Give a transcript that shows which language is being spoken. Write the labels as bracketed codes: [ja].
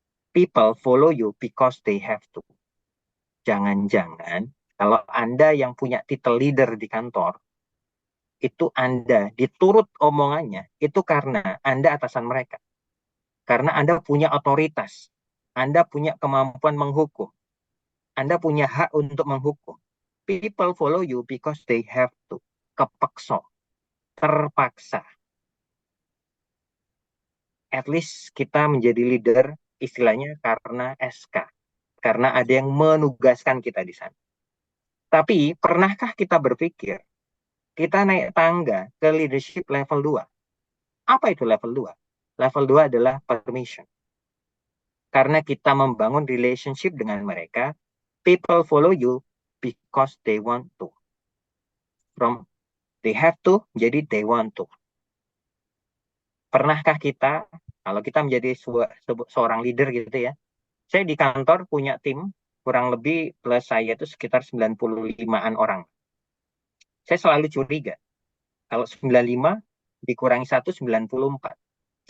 [en] People follow you because they have to. [id] Jangan-jangan kalau Anda yang punya titel leader di kantor, itu Anda diturut omongannya, itu karena Anda atasan mereka. Karena Anda punya otoritas. Anda punya kemampuan menghukum. Anda punya hak untuk menghukum. [en] People follow you because they have to. [id] Kepeksa. Terpaksa. At least kita menjadi leader istilahnya karena SK. Karena ada yang menugaskan kita di sana. Tapi pernahkah kita berpikir kita naik tangga ke leadership level 2? Apa itu level 2? Level 2 adalah permission. Karena kita membangun relationship dengan mereka, people follow you because they want to. [en] From they have to, jadi they want to. [id] Pernahkah kita, kalau kita menjadi seorang leader gitu ya, saya di kantor punya tim, kurang lebih plus saya itu sekitar 95-an orang. Saya selalu curiga, kalau 95 dikurangi 1, 94.